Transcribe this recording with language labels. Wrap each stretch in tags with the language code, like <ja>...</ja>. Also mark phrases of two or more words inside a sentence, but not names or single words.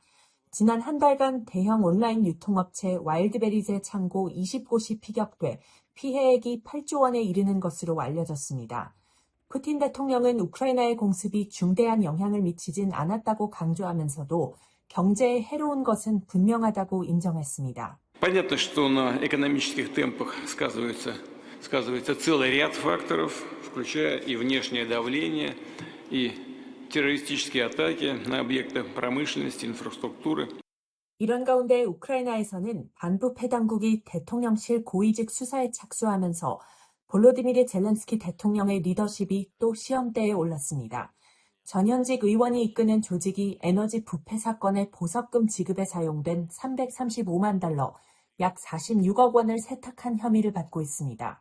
<ko>지난 한 달간 대형 온라인 유통업체 와일드베리즈의 창고 20곳이 피격돼 피해액이 8조 원에 이르는 것으로 알려졌습니다. 푸틴 대통령은 우크라이나의 공습이 중대한 영향을 미치진 않았다고 강조하면서도 경제에 해로운 것은 분명하다고 인정했습니다.</ko> <ru>Понятно, что на экономических темпах сказывается целый ряд факторов, включая и внешнее давление, и террористические атаки на объекты промышленности, инфраструктуры.</ru> <ko>이런 가운데 우크라이나에서는 반부패 당국이 대통령실 고위직 수사에 착수하면서 볼로디미르 젤렌스키 대통령의 리더십이 또 시험대에 올랐습니다. 전현직 의원이 이끄는 조직이 에너지 부패 사건의 보석금 지급에 사용된 335만 달러, 약 46억 원을 세탁한 혐의를 받고 있습니다.</ko>